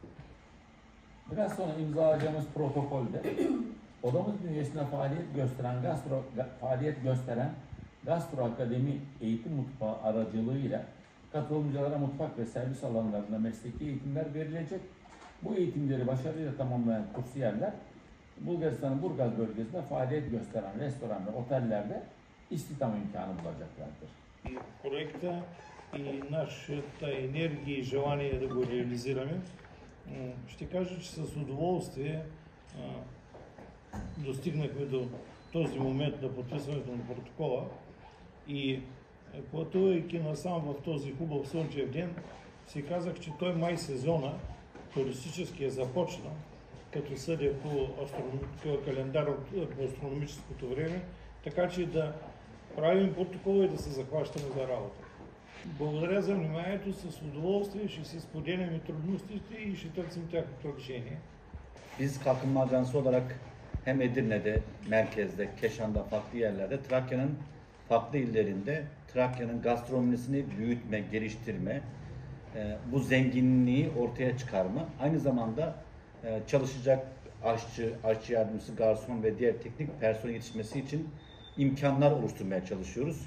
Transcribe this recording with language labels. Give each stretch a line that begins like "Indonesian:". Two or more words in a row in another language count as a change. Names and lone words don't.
Turkish: Biraz sonra imzalayacağımız protokolde odamız bünyesinde faaliyet gösteren Gastro Akademi Eğitim Mutfağı aracılığıyla katılımcılara mutfak ve servis alanlarında mesleki eğitimler verilecek. Bu eğitimleri başarıyla tamamlayan kursiyerler Bulgaristan'ın Burgaz bölgesinde faaliyet gösteren restoran ve otellerde istihdam imkanı bulacaklardır.
Bulgarian: Проекта и нашата енергия и желание да го реализираме, ще кажа, че с удоволствие достигнахме до този момент на подписването на протокола и пътувайки насам в този хубав слънчев ден, си казах, че той май сезона туристически е започнал, като съдя по календар по астрономическото време, така че да правим протокола и да се захващаме за работа. Благодаря за вниманието, с удоволствие ще си споделяме трудностите и ще търсим тяхното решение.
Turkish: Biz kalkınma ajansı olarak hem Edirne'de, merkezde, Keşan'da, farklı yerlerde, Trakya'nın farklı illerinde Trakya'nın gastronomisini büyütme, geliştirme, bu zenginliği ortaya çıkarma, aynı zamanda çalışacak aşçı yardımcısı, garson ve diğer teknik personel yetişmesi için imkanlar oluşturmaya çalışıyoruz.